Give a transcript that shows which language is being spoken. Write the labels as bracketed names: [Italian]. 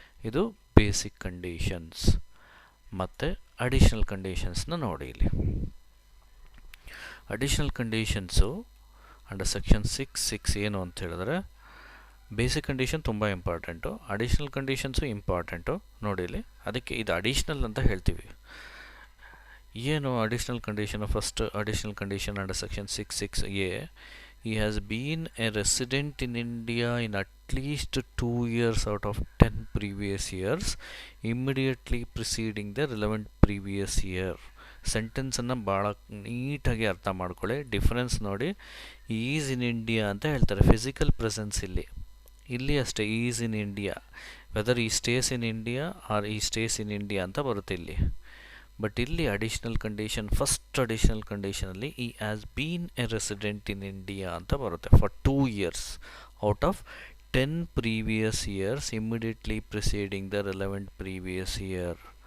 [Kannada] ಇದು basic conditions. ಮತ್ತು additional ಕಂಡೀಷನ್ಸ್ನ ನೋಡಿ ಇಲ್ಲಿ. ಅಡಿಷ್ನಲ್ ಕಂಡೀಷನ್ಸು ಅಂಡರ್ ಸೆಕ್ಷನ್ 6 ಏನು ಅಂತ ಹೇಳಿದ್ರೆ, ಬೇಸಿಕ್ ಕಂಡೀಷನ್ ತುಂಬ ಇಂಪಾರ್ಟೆಂಟು, ಅಡಿಷ್ನಲ್ ಕಂಡೀಷನ್ಸು ಇಂಪಾರ್ಟೆಂಟು. ನೋಡಿ ಇಲ್ಲಿ, ಅದಕ್ಕೆ ಇದು ಅಡಿಷ್ನಲ್ ಅಂತ ಹೇಳ್ತೀವಿ. ಏನು additional condition? [English] First additional condition under section 6(a), he has been a resident in India in at least 2 years out of 10 previous years immediately preceding the relevant previous year. [Kannada] ಸೆಂಟೆನ್ಸನ್ನು ಭಾಳ ನೀಟಾಗಿ ಅರ್ಥ ಮಾಡ್ಕೊಳ್ಳಿ. [English] difference ನೋಡಿ, is in India [Kannada] ಅಂತ ಹೇಳ್ತಾರೆ, [English] physical presence [Kannada] ಇಲ್ಲಿ ಅಷ್ಟೇ [English] is in India, whether he stays in India or he stays in India [Kannada] ಅಂತ ಬರುತ್ತೆ ಇಲ್ಲಿ. [English] but ಇಲ್ಲಿ additional condition, first additional ಕಂಡೀಷನಲ್ಲಿ he has been a resident in India [Kannada] ಅಂತ ಬರುತ್ತೆ [English] For 2 years out of 10 previous years immediately preceding the relevant previous year.